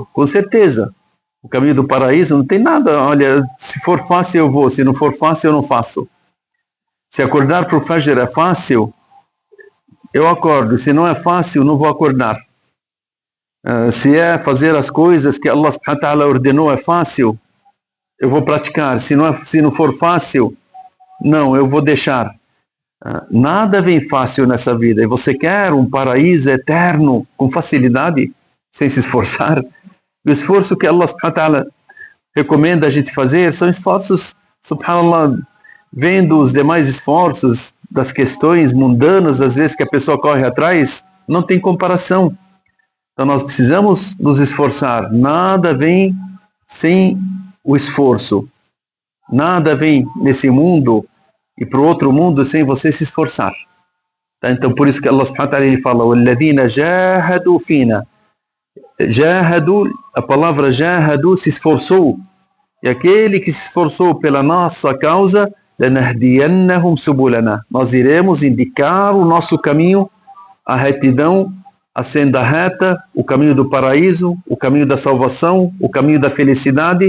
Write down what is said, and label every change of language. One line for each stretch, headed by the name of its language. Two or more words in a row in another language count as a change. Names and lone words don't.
Portuguese: Com certeza. O caminho do paraíso não tem nada. Olha, se for fácil eu vou, se não for fácil eu não faço. Se acordar para o Fajr é fácil, eu acordo. Se não é fácil, não vou acordar. Se é fazer as coisas que Allah
Arabic: سبحانه وتعالى
Portuguese: ordenou é fácil, eu vou praticar. Se não for fácil, não, eu vou deixar. Nada vem fácil nessa vida. E você quer um paraíso eterno com facilidade, sem se esforçar? O esforço que Allah
Arabic: سبحانه وتعالى
Portuguese: recomenda a gente fazer são esforços, subhanallah, vendo os demais esforços das questões mundanas, às vezes que a pessoa corre atrás, não tem comparação. Então nós precisamos nos esforçar. Nada vem sem o esforço. Nada vem nesse mundo e para o outro mundo sem você se esforçar. Então por isso que Allah
Arabic: سبحانه وتعالى
Portuguese: ele fala:
Arabic: "والذين جاهدوا فينا".
Portuguese: Jahadu, a palavra jahadu, se esforçou. E aquele que se esforçou pela nossa causa,
Arabic: لنهدينهم سبلنا.
Portuguese: Nós iremos indicar o nosso caminho, a retidão, a senda reta, o caminho do paraíso, o caminho da salvação, o caminho da felicidade.